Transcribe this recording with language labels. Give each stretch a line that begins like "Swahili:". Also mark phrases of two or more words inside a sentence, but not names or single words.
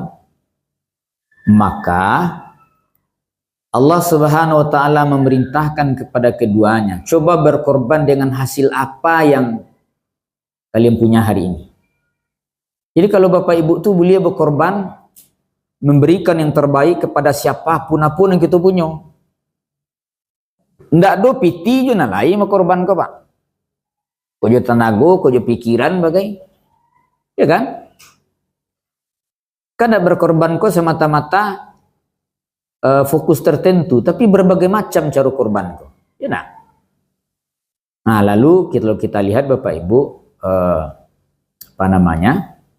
Indonesian: Maka Allah Subhanahu wa taala memerintahkan kepada keduanya, coba berkorban dengan hasil apa yang kalian punya hari ini. Jadi kalau Bapak Ibu tuh boleh berkorban, memberikan yang terbaik kepada siapapun apapun yang kita punya.
Minangkabau: Ndak do piti jo na lain berkorban kau Pak. Kau jo tenaga, kau jo pikiran bagai.
Indonesian: Ya kan?
Minangkabau: Kan berkorban kau semata-mata fokus tertentu, tapi berbagai macam cara korban kau.
Indonesian: Ya nak? Nah, lalu kalau kita lihat Bapak Ibu, apa namanya?